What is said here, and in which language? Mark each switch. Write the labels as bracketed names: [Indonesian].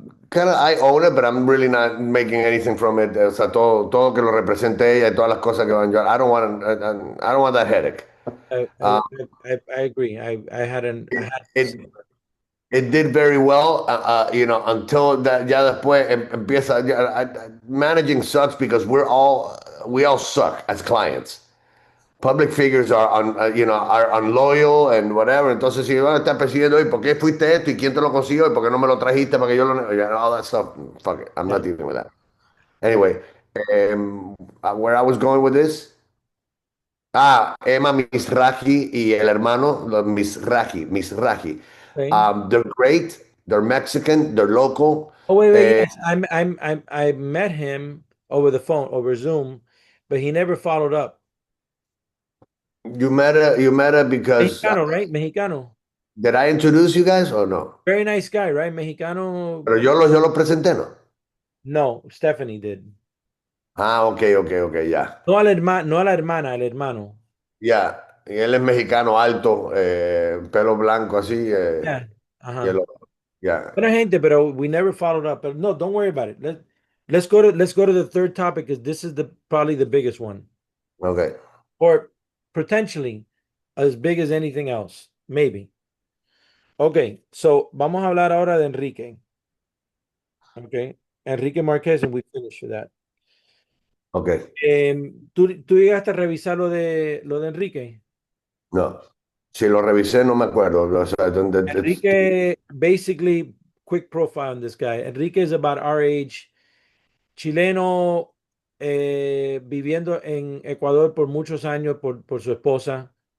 [English] Kind of, I own it, but I'm really not making anything from it. [Spanish] O sea, todo que lo represente ella y todas las cosas que van yo. [English] I don't want that headache. I agree. I had It, it did very well, until that, [Spanish] ya después empieza, [English] managing sucks because we all suck as clients. Public figures are unloyal and whatever. [Spanish] Entonces, si van a estar persiguiendo, ¿y por qué fuiste esto? ¿Y quién te lo consiguió? ¿Y por qué no me lo trajiste para que yo [English] all that stuff. Fuck it. I'm yeah. not dealing with that. Anyway, where I was going with this. [Spanish] Emma Misraji y el hermano, los Misraji. [English] Okay. They're great. They're Mexican. They're local. Oh wait, Uh, yes. I met him over the phone, over Zoom, but he never followed up. you met her because [Spanish] Mexicano, right? Mexicano. [English] did I introduce you guys or no? Very nice guy, right? Mexicano. [Spanish] Pero yo lo presenté, ¿no? [English] No, Stephanie did. [Spanish] Ok, ya. No al hermano, no a la hermana, al hermano. Ya. Y él es mexicano, alto, pelo blanco así, [English] Yeah. [Spanish] y el [English] Uh-huh. [Spanish] otro. Ya. Buena gente, pero [English] we never followed up. But no, don't worry about it. Let's go to the third topic because this is probably the biggest one. Ok. Or potentially as big as anything else. Maybe. Okay, so [Spanish] vamos a hablar ahora de Enrique. [English] Okay. Enrique Marquez, and we finish with that. Ok. [Spanish] ¿Tú llegaste a revisar lo de Enrique? No. Si lo revisé, no me acuerdo. O sea, [English] Enrique, basically, quick profile on this guy. Enrique is about our age, [Spanish] chileno, viviendo en Ecuador por muchos años por su esposa.